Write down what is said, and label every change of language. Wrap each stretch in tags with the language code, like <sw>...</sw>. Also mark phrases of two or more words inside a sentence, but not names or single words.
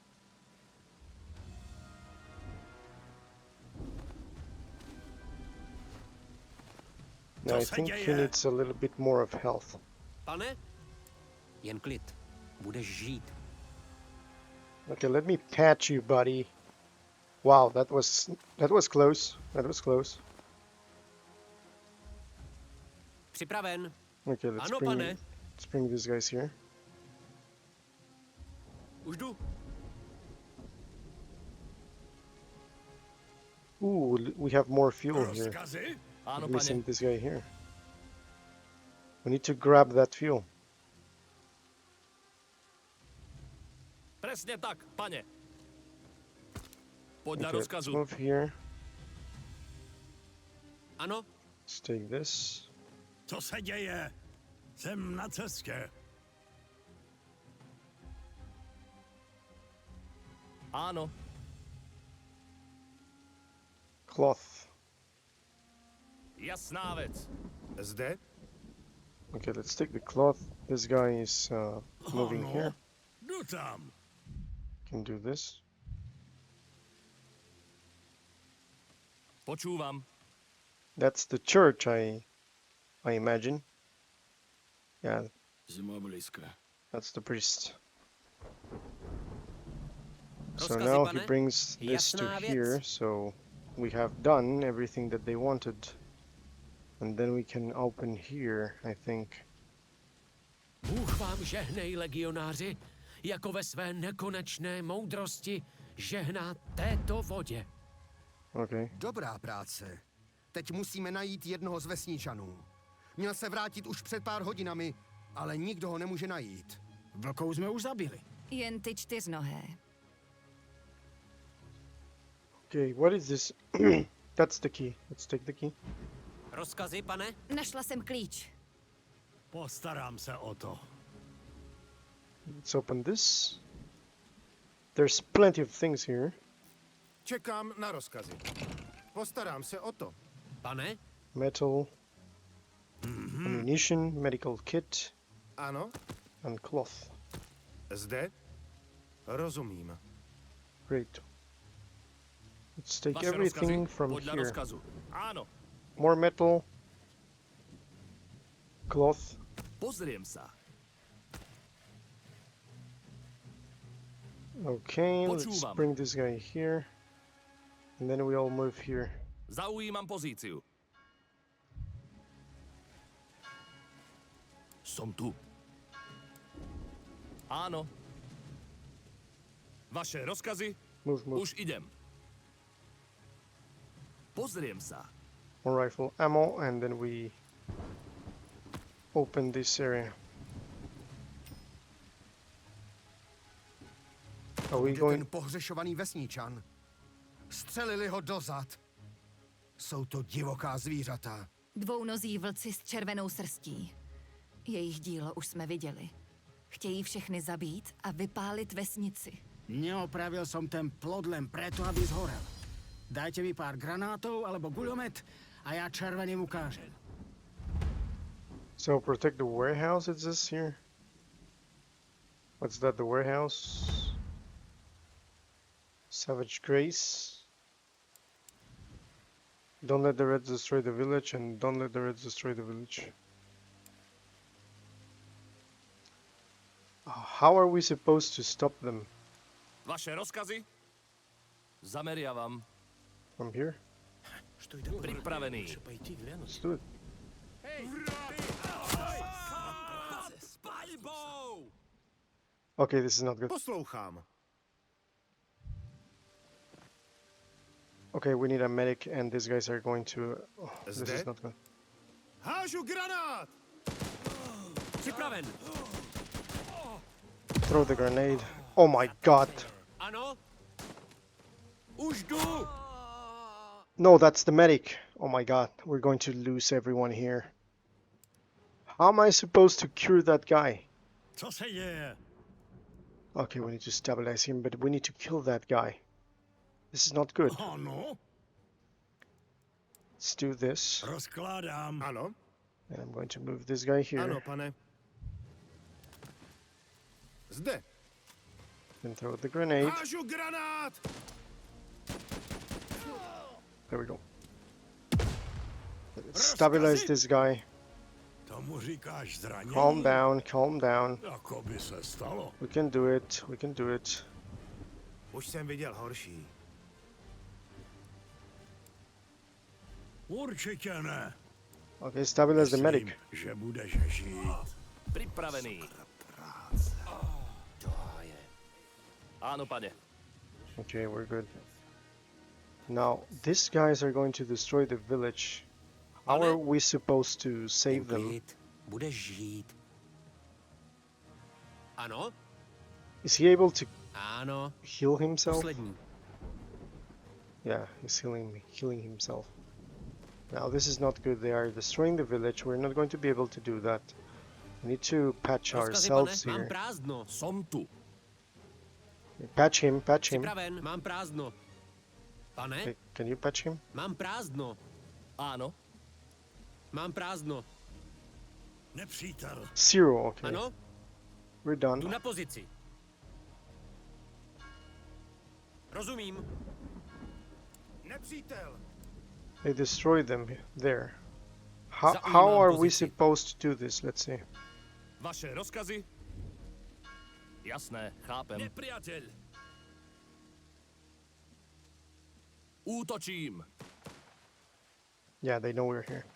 <en>Now I think he needs a little bit more of health.</en> <cs>Pane? Jen klid. Budeš žít.</cs> <en>Okay, let me patch you, buddy. Wow, that was close. That was close.</en> <cs>Připraven.</cs> <en>Okay, let's</en> <cs>Ano, pane.</cs> <en>bring these guys here.</en> <cs>Už jdu.</cs> <en>Ooh, we have more fuel here.</en> <cs>Rozkazy?</cs> <sk>Áno,</sk> <en>We're missing</en> <sk>pane.</sk> <en>this guy here. We need to grab that fuel.</en> <sk>Presne tak, pane. Podľa</sk> <en>Okay, let's</en> <sk>rozkazu.</sk> <en>move here.</en> <cs>Ano,</cs> <en>Let's take this.</en> <cs>Co se děje? Jsem na cestě.</cs> <sk>Áno.</sk> <en>Cloth.</en> <sk>Jasná vec.</sk> <cs>Zde?</cs> <en>Okay, let's take the cloth. This guy is moving</en> <cs>Ano.</cs> <en>here.</en> <cs>Jdu tam.</cs> <en>Can do this.</en> <sk>Počúvam.</sk> <en>That's the church, I imagine. Yeah,</en> <sk>Zima blízka.</sk> <en>that's the priest. So</en> <sk>Rozkazy,</sk> <en>now he</en> <sk>pane?</sk> <en>brings this to</en> <cs>Jasná věc.</cs> <en>here, so we have done everything that they wanted. And then we can open here, I think.</en> <cs>Bůh vám žehnej, legionáři, jako ve své nekonečné moudrosti žehná této vodě.</cs> <en>Okay.</en> <cs>Dobrá práce. Teď musíme najít jednoho z vesničanů. Měl se vrátit už před pár hodinami, ale nikdo ho nemůže najít. Vlkou jsme už zabili. Jen ty čtyřnohé.</cs> <en>Okay, what is this? That's the key. Let's take the key.</en> <cs>Rozkazy, pane? Našla jsem klíč. Postarám se o to.</cs> <en>Let's open this. There's plenty of things here.</en> <cs>Čekám na rozkazy. Postarám se o to. Pane?</cs> <en>Metal, ammunition, medical kit,</en> <cs>Ano,</cs> <en>and cloth.</en> <cs>zde? Rozumím.</cs> <en>Great. Let's take</en> <cs>Vaše</cs> <en>everything</en> <cs>rozkazy</cs> <en>from</en> <cs>podle</cs> <en>here.</en> <cs>rozkazu. Áno,</cs> <en>More metal, cloth.</en> <sk>pozriem sa.</sk> <en>Okay, let's</en> <sk>Počúvam.</sk> <en>bring this guy here. And then we all move here.</en> <sk>Zaujímam pozíciu. Som tu. Áno. Vaše rozkazy?</sk> <en>Move, move.</en> <sk>Už idem. Pozriem sa.</sk> <en>More rifle ammo, and then we open this area. Are we</en> <cs>Kde</cs> <en>going?</en> <cs>ten pohřešovaný vesničan? Střelili ho dozad. Jsou to divoká zvířata. Dvounozí vlci s červenou srstí. Jejich dílo už jsme viděli. Chtějí všechny zabít a vypálit vesnici.</cs> <sk>Neopravil som ten plot len preto, aby zhorel. Dajte mi pár granátov alebo guľomet a ja červeným ukážem.</sk> <en>So protect the warehouse, it says here. What's that, the warehouse? Savage Grace. Don't let the Reds destroy the village, and don't let the Reds destroy the village. How are we supposed to stop them?</en> <sk>Vaše rozkazy? Zameriavam.</sk> <en>From here?</en> <sk>Pripravený.</sk> <en>Let's do it.</en> <sk>S paľbou!</sk> <en>Okay, this is not good.</en> <cs>Poslouchám.</cs> <en>Okay, we need a medic, and these guys are going to... Oh, this is</en> <cs>Zde?</cs> <en>not good.</en> <cs>Hážu granát! Připraven.</cs> <en>Throw the grenade. Oh my god!</en> <cs>Ano? Už jdu!</cs> <en>No, that's the medic. Oh my god, we're going to lose everyone here. How am I supposed to cure that guy?</en> <cs>Co se děje?</cs> <en>Okay, we need to stabilize him, but we need to kill that guy. This is not good.</en> <cs>Ano,</cs> <en>Let's do this.</en> <cs>rozkládám. Ano,</cs> <en>And I'm going to move this guy here.</en> <cs>ano, pane. Zde.</cs> <en>And throw the grenade.</en> <cs>Hážu granát!</cs> <en>There we go. Let's stabilize this guy.</en> <cs>Tomu říkáš zranění?</cs> <en>Calm down, calm down.</en> <cs>Jako by se stalo.</cs> <en>We can do it, we can do it.</en> <cs>Už jsem viděl horší. Určitě ne.</cs> <en>Okay, stabilize the medic.</en> <cs>Myslím, že budeš žít.</cs> <sk>Pripravený. Áno, pane.</sk> <en>Okay, we're good. Now, these guys are going to destroy the village. How are we supposed to save them?</en> <cs>Klid. Budeš žít. Ano?</cs> <en>Is he able to</en> <cs>Ano.</cs> <en>heal himself?</en> <cs>Poslední.</cs> <en>Yeah, he's healing himself. Now this is not good. They are destroying the village. We're not going to be able to do that. We need to patch</en> <cs>Rozkazy, pane?</cs> <en>ourselves</en> <cs>Mám</cs> <en>here.</en> <cs>prázdno.</cs> <sk>Som tu.</sk> <en>Patch him, patch him.</en> <cs>Připraven. Mám prázdno. Pane?</cs> <en>Okay, can you patch him?</en> <cs>Mám prázdno.</cs> <sk>Áno.</sk> <cs>Mám prázdno. Nepřítel.</cs> <en>Zero, okay.</en> <cs>Ano?</cs> <en>We're done.</en> <cs>Jdu na pozici. Rozumím. Nepřítel!</cs> <en>They destroyed them there. How</en> <cs>Zaujímám</cs> <en>are we</en> <cs>pozici.</cs> <en>supposed to do this? Let's see.</en> <sk>Vaše rozkazy? Jasné, chápem. Nepriateľ. Útočím.</sk> <en>Yeah, they know we're here.</en>